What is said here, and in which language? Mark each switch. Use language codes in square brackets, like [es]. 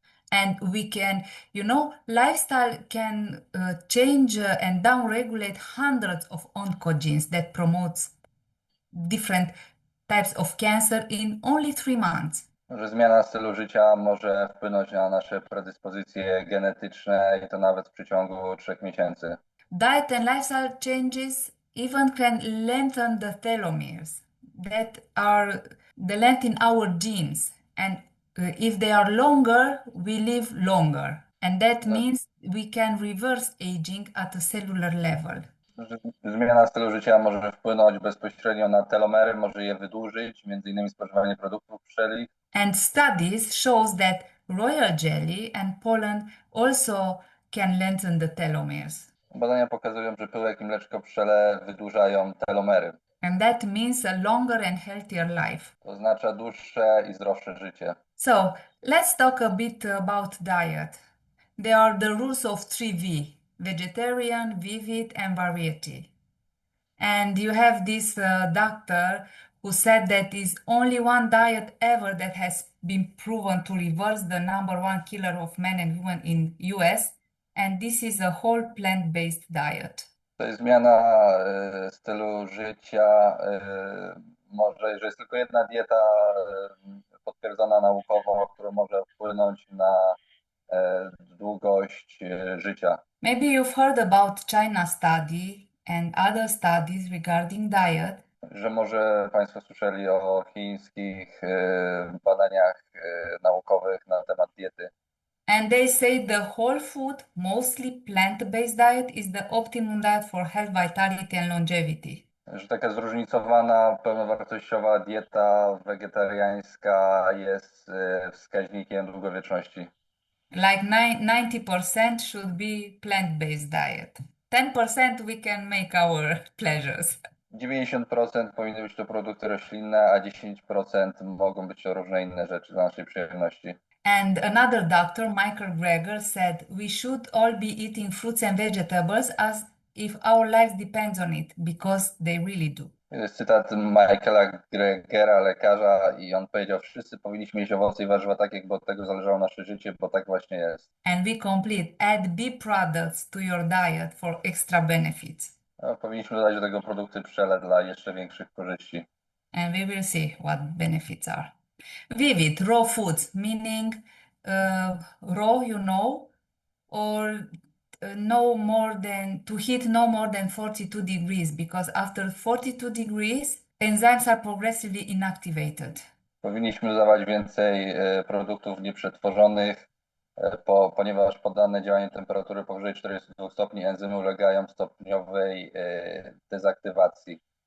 [en] And we can, lifestyle can change and downregulate hundreds of oncogenes that promotes different types of cancer in only 3 months. [pl] Że zmiana stylu życia może wpłynąć na nasze predyspozycje genetyczne i to nawet w przeciągu 3 miesięcy. [en] Diet and lifestyle changes even can lengthen the telomeres that are the length in our genes. And if they are longer, we live longer. And that means we can reverse aging at a cellular level. [pl] Zmiana stylu życia może wpłynąć bezpośrednio na telomery, może je wydłużyć, między innymi spożywanie produktów pszczelich. [en] And studies shows that royal jelly and pollen also can lengthen the telomeres. [pl] Badania pokazują, że pyłek i mleczko pszczele wydłużają telomery. [en] And that means a longer and healthier life. [pl] To oznacza dłuższe i zdrowsze życie. [en] So let's talk a bit about diet. There are the rules of 3V: vegetarian, vivid, and variety. And you have this doctor who said that is only one diet ever that has been proven to reverse the #1 killer of men and women in US, and this is a whole plant-based diet. [pl] To jest zmiana stylu życia. Że jest tylko jedna dieta potwierdzona naukowo, która może wpłynąć na długość życia. [en] Maybe you've heard about China study and other studies regarding diet. [pl] Że może Państwo słyszeli o chińskich badaniach naukowych na temat diety. [en] And they say the whole food, mostly plant-based diet is the optimum diet for health, vitality and longevity. [pl] Że taka zróżnicowana, pełnowartościowa dieta wegetariańska jest wskaźnikiem długowieczności. [en] Like 90% should be plant-based diet. 10% we can make our pleasures. [pl] 90% powinny być to produkty roślinne, a 10% mogą być to różne inne rzeczy dla naszej przyjemności. [en] And another doctor, Michael Greger, said we should all be eating fruits and vegetables as if our lives depends on it, because they really do. [pl] Jest cytat Michaela Gregera, lekarza, i on powiedział: wszyscy powinniśmy jeść owoce i warzywa tak, jakby od tego zależało nasze życie, bo tak właśnie jest. [en] And we complete, add bee products to your diet for extra benefits. [pl] No, powinniśmy dodać do tego produkty pszczele dla jeszcze większych korzyści. [en] And we will see what benefits are. Vivid, raw foods, meaning raw, or no more than, to heat no more than 42 degrees, because after 42 degrees, enzymes are progressively inactivated. [pl] Powinniśmy dodawać więcej produktów nieprzetworzonych, ponieważ poddane działaniu temperatury powyżej 42 stopni enzymy ulegają stopniowej dezaktywacji.